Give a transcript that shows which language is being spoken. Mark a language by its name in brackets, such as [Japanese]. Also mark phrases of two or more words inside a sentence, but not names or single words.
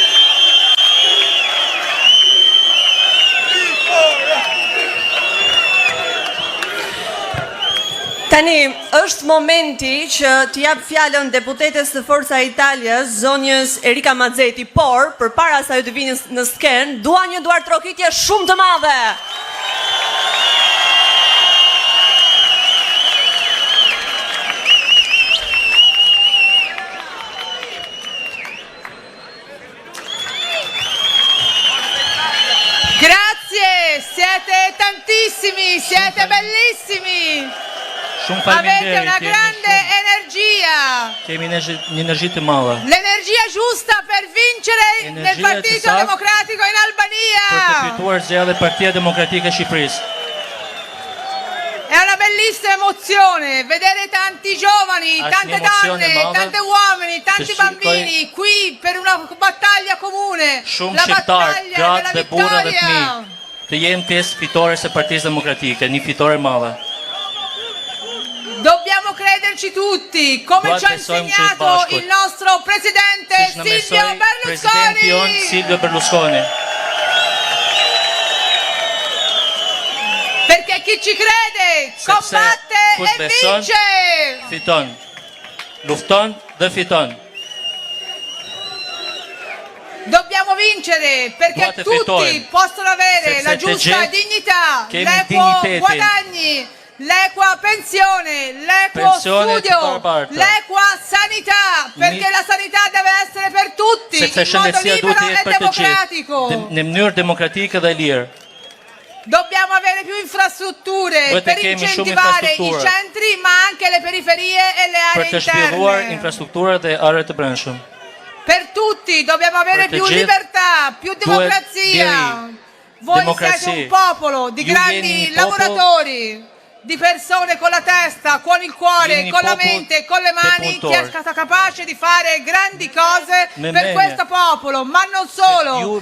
[Albanian] Tani, është momenti që t'jap fjalën deputetes të Forca Italia, zonjës Erika Mazeti, por, për para sa ju të vini në sken, dua një duartrokitje shumë të madhe. [Italian] Grazie, siete tantissimi, siete bellissimi. Avete una grande energia. [Albanian] Kemi një energji të madhe. [Italian] L'energia giusta per vincere nel Partito Democratico in Albania. [Albanian] Për të fituar zgjedhjet e Partia Demokratike e Shqipërisë. [Italian] È una bellissima emozione vedere tanti giovani, tante donne, tante uomini, tanti bambini qui per una battaglia comune, la battaglia della vittoria. [Albanian] Të jenë pjesë fitores e Partisë Demokratike, një fitore madhe. [Italian] Dobbiamo crederci tutti, come ci ha insegnato il nostro presidente Silvio Berlusconi. Perché chi ci crede combatte e vince. [Albanian] Fiton. Lufton dhe fiton. [Italian] Dobbiamo vincere perché tutti possono avere la giusta dignità, l'equo guadagni, l'equa pensione, l'equo studio, l'equa sanità, perché la sanità deve essere per tutti, in modo libero e democratico. [Albanian] Në mënyrë demokratike dhe lirë. [Italian] Dobbiamo avere più infrastrutture per incentivare i centri, ma anche le periferie e le aree interne. [Albanian] Per të shpjeguar infrastruktura dhe arët të brendshëm. [Italian] Per tutti dobbiamo avere più libertà, più democrazia. Voi siete un popolo di grandi lavoratori, di persone con la testa, con il cuore, con la mente e con le mani, che è stata capace di fare grandi cose per questo popolo, ma non solo.